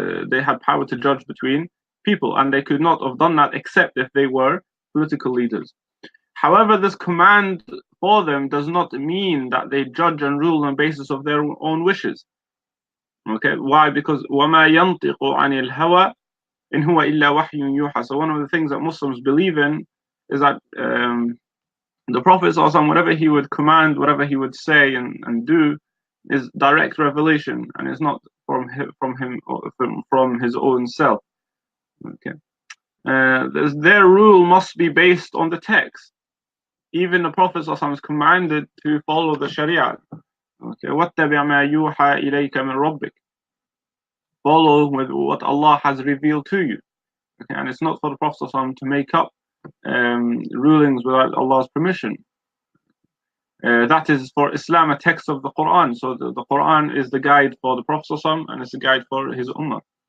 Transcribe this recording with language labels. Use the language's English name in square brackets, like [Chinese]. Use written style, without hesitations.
[English] They had power to judge between people, and they could not have done that except if they were political leaders. However, this command for them does not mean that they judge and rule on the basis of their own wishes. Okay, why? Because [Arabic] وَمَا يَنْطِقُ عَنِ الْهَوَى إِنْ هُوَ إِلَّا وَحْيٌ يُوحَى. [English] So one of the things that Muslims believe in is that the Prophet, whatever he would command, whatever he would say and do, is direct revelation, and is not from his own self. Okay, their rule must be based on the text. Even the Prophet is commanded to follow the Sharia. Okay, [Arabic] وَاتَّبِعْ مَا يُوحَى إِلَيْكَ مِنْ رَبِّكَ. [English] Follow with what Allah has revealed to you. Okay, and it's not for the Prophet to make up rulings without Allah's permission. That is for Islam, a text of the Quran. So the Quran is the guide for the Prophet and it's a guide for his ummah.